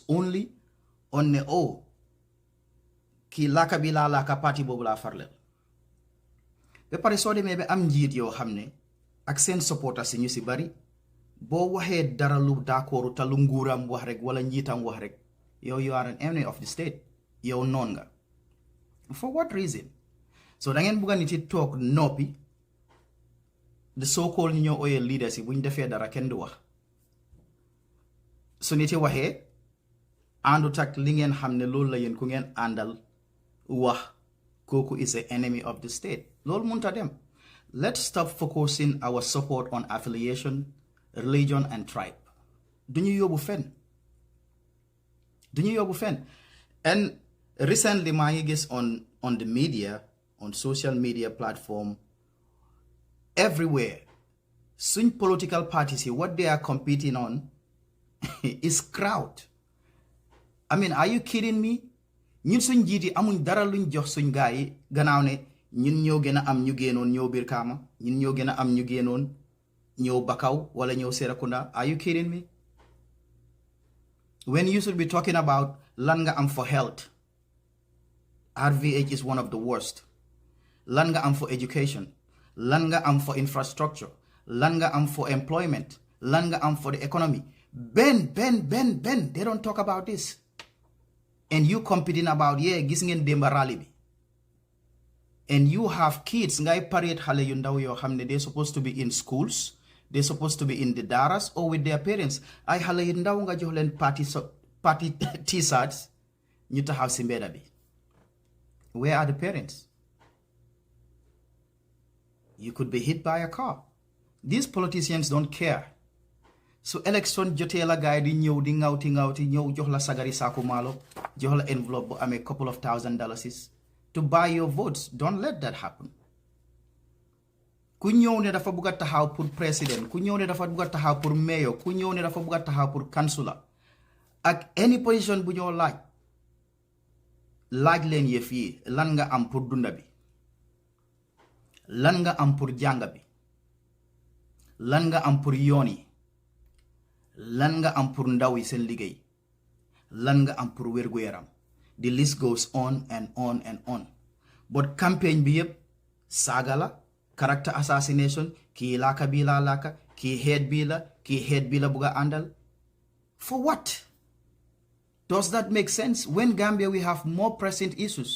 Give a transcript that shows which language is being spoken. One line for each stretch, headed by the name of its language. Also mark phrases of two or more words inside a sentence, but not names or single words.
Wolof: only on ne oh kii laaka bi laa laaka parti boobu laa farleel ba pare soo demee ba am njiit yoo xam ne ak seen supporters si ñu si bari boo waxee dara lu d'accord te lu nguuram wax rek wala njiitam wax rek yow
English: you are an enemy of the state
Wolof: yow noon nga
English: for what reason
Wolof: so da ngeen bugga nit yi toog noppi
English: the so called
Wolof: ñu ñoo ooyee leaders yi bu ñu defee dara kenn du wax su nit yi waxee àndut ak li ngeen xam ne loolu la yéen ku ngeen àndal wax kooku
English: is an enemy of the state
Wolof: loolu munta dem
English: let's stop focusing our support on affiliation religion and tribe
Wolof: duñu yóbbu fenn
English: and recently
Wolof: maa ngi gis
English: on the media on social media platform everywhere. Such political parties, what they are competing on is crowd. I mean, are you kidding me?
Wolof: ñun suñ jiiti amuñ dara luñ jox suñ gaay yi gannaaw ne ñun ñoo gën a am ñu génnoon ñëw Brikama ñun ñoo gën a am ñu génnoon ñëw Bakaw wala ñëw Serekunda.
English: Are you kidding me? When you should be talking about
Wolof: lan nga am
English: for health, RVH is one of the worst.
Wolof: Lan nga am
English: for education,
Wolof: lan nga am
English: for infrastructure,
Wolof: lan nga am
English: for employment,
Wolof: lan nga am
English: for the economy. Ben, they don't talk about this. And you competing about,
Wolof: gis ngeen Demba rally bi.
English: And you have kids,
Wolof: ngay parade xale yu ndaw yoo xam ne
English: they're supposed to be in schools, they're supposed to be in the daras or with their parents.
Wolof: Ay xale yu ndaw nga jox leen
English: party t-shirts
Wolof: ñu taxaw si mbedda bi.
English: Where are the parents? You could be hit by a car. These politicians don't care.
Wolof: So election jotee la gaay di ñëw di ngawti ñëw jox la sagari saaku maalo jox la envelope bu amee
English: couple of $1,000 to buy your votes. Don't let that happen.
Wolof: Ku ñëw ne dafa bugg a taxaw
French: pour président,
Wolof: ku ñëw ne dafa bugg a taxaw pour mayor, ku ñëw ne dafa bugg a taxaw pour councilor ak
English: any position
Wolof: bu ñoo laaj leen yëf yi lan nga am pour dunda bi, lan nga am pour jàng bi, lan nga am pour yoon yi, lan nga am pour ndaw yi seen liggéey, lan nga am pour wérgu yaram.
English: The list goes on and on and on.
Wolof: But campaign bi yëpp saaga la,
English: character assassination,
Wolof: kii laaka bii laa laaka, kii head bii la bugga àndal.
English: For what? Does that make sense? When Gambia we have more pressing issues.